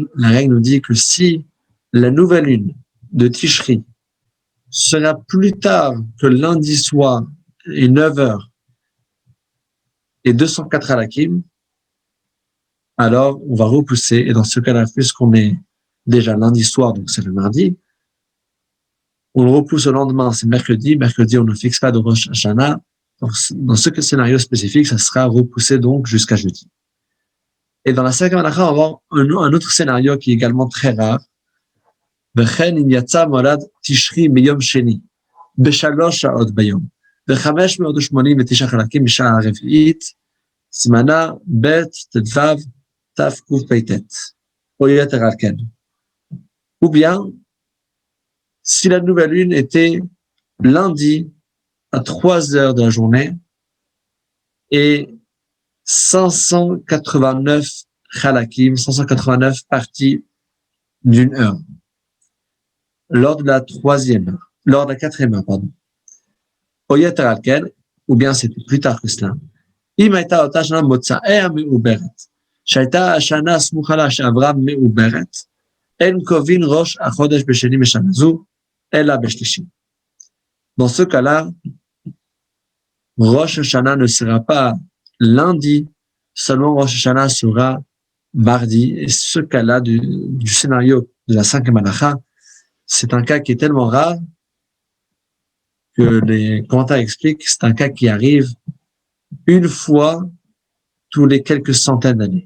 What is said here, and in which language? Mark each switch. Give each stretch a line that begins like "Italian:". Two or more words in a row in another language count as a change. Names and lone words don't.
French: La règle nous dit que si la nouvelle lune de Tishri sera plus tard que lundi soir et 9 heures et 204 halakim, alors on va repousser, et dans ce cas-là, puisqu'on est déjà lundi soir, donc c'est le mardi, on le repousse au lendemain, c'est mercredi, on ne fixe pas de Rosh Hashanah, donc dans ce scénario spécifique, ça sera repoussé donc jusqu'à jeudi. Et dans la 5e halakha, on va avoir un autre scénario qui est également très rare.
Hebrew: וכן אם יצא מולד תשרי מיום שני, ב3 שעות ביום, ו589 חלקים משעה הרביעית, סימנה ב' ט"ו תקפ"ט, או יתר על כן.
French: Ou bien, si la nouvelle lune était lundi à 3 heures de la journée et 589 halakim, 589 parties d'une heure. Lors de la 4e heure, pardon.
Hebrew: או יתר על כן,
French: ou bien c'était plus tard que cela.
Hebrew: אם הייתה אותה שנה מוצאי המעוברת, שהייתה השנה סמוכה לה שעברה מעוברת, אין קובעים ראש החודש בשני משנה זו, אלא בשלישי.
French: Dans ce cas-là, Rosh Hashanah ne sera pas lundi, seulement Rosh Hashanah sera mardi. Et ce cas-là du scénario de la 5e halacha, c'est un cas qui est tellement rare que les commentaires expliquent que c'est un cas qui arrive une fois tous les quelques centaines d'années.